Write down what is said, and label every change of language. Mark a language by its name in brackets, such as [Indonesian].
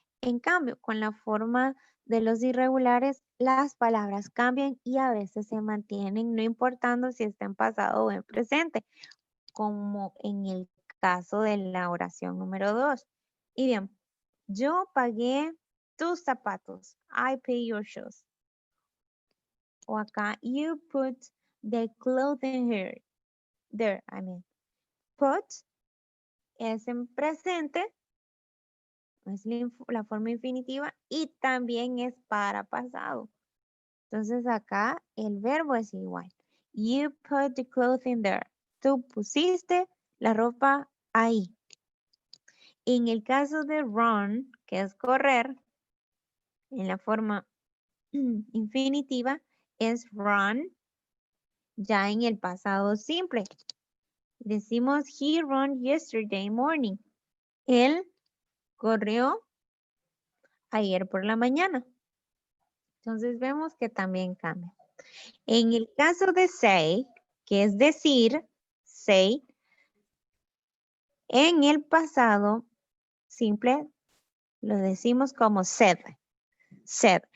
[Spanish] En cambio, con la forma de los irregulares, las palabras cambian y a veces se mantienen, no importando si está en pasado o en presente, como en el caso de la oración número 2. Y bien, yo pagué tus zapatos. [English] I pay your shoes. [Spanish] O acá, [English] you put the clothing here. There, I mean. [Spanish] Put es en presente, es la forma infinitiva y también es para pasado. Entonces acá el verbo es igual. [English] You put the clothing there. [Spanish] Tú pusiste la ropa ahí. En el caso de run, que es correr, en la forma infinitiva es run, ya en el pasado simple. Decimos [English] he ran yesterday morning. [Spanish] Él corrió ayer por la mañana. Entonces vemos que también cambia. En el caso de say, que es decir, say, en el pasado simple lo decimos como said. Said.